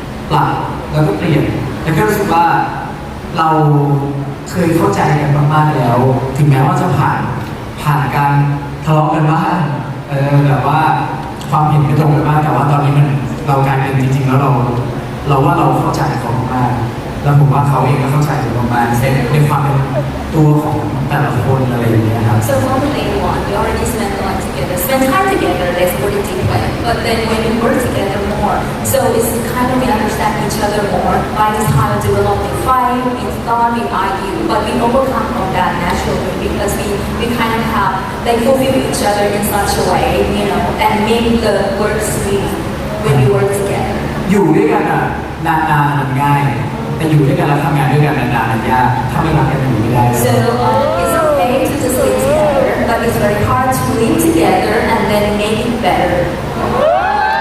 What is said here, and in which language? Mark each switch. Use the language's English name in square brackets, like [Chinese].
[Thai] ปรับแล้วก็เปลี่ยนแล้วก็รู้สึกว่าเราเคยเข้าใจกันมากๆแล้ว ถึงแม้ว่าจะผ่านการทะเลาะกันบ้างแบบว่าความเห็นไม่ตรงกันบ้างแต่ว่าตอนนี้มันเรากลายเป็นจริงๆแล้วเราว่าเราเข้าใจเขามากๆแล้วผมว่าเขาเองก็เข้าใจเรามากๆในความเป็นตัวของแต่ละคนอะไรอย่างเงี้ยครับ [English] So from day one, we already spend time together, let's put it this way. But then when we work together more, so it's kind of we understand each other more. By the time we develop, we fight, we thought, we argue, but we overcome from that naturally because we kind of have like fulfill each other in such a way, you know, and make the work sweet when we work together. [Thai] อยู่ด้วยกันอ่ะนานๆมันง่ายแต่อยู่ด้วยกันแล้วทำงานด้วยกันนานๆมันยากถ้าไม่รักกันอยู่ไม่ได้ [English] So it's okay to just live together, but it's very hard to live together and then make it better.